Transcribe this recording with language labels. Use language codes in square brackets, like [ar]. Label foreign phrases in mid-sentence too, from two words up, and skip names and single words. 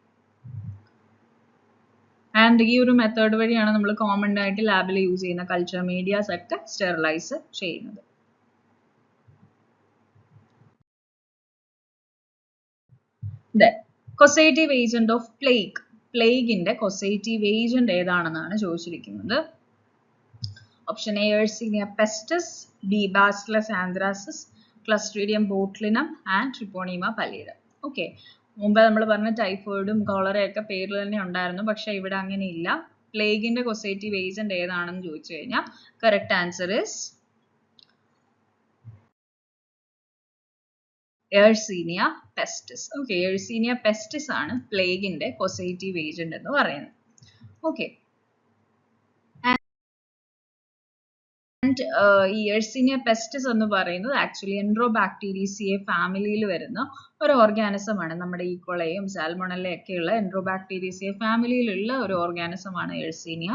[ml] ആൻഡ് ഈ ഒരു മെത്തേഡ് വഴിയാണ് നമ്മൾ കോമൺ ആയിട്ട് ലാബിൽ യൂസ് ചെയ്യുന്ന [en] culture medias [ml] ഒക്കെ സ്റ്റെറിലൈസ് ചെയ്യുന്നത്. [en] causative agent of plague. [ml] പ്ലേഗിന്റെ [en] causative agent [ml] ഏതാണെന്നാണ് ചോദിച്ചിരിക്കുന്നത്. [en] option A Yersinia pestis, B Bacillus anthracis, Clostridium botulinum and Treponema pallidum. [ml] ഓക്കെ. മുമ്പ് നമ്മൾ പറഞ്ഞ ടൈഫോയിഡും കോളറയൊക്കെ പേരിൽ തന്നെ ഉണ്ടായിരുന്നു, പക്ഷെ ഇവിടെ അങ്ങനെ ഇല്ല. പ്ലേഗിന്റെ [en] causative agent [ml] ഏതാണെന്ന് ചോദിച്ചു കഴിഞ്ഞാൽ [en] correct answer is [ml] Yersinia pestis. ഓക്കെ. Yersinia pestis ആണ് പ്ലേഗിന്റെ [en] causative agent [ml] എന്ന് പറയുന്നത്. ഓക്കെ. ഈ Yersinia pestis എന്ന് പറയുന്നത് ആക്ച്വലി എൻട്രോബാക്ടീരിയസിയെ ഫാമിലിയിൽ വരുന്ന ഒരു ഓർഗാനിസം ആണ്. നമ്മുടെ ഈക്കോളയും സാൽമോണല്ലയും ഒക്കെയുള്ള എൻട്രോബാക്ടീരിയസിയെ ഫാമിലിയിലുള്ള ഒരു ഓർഗാനിസം ആണ് Yersinia.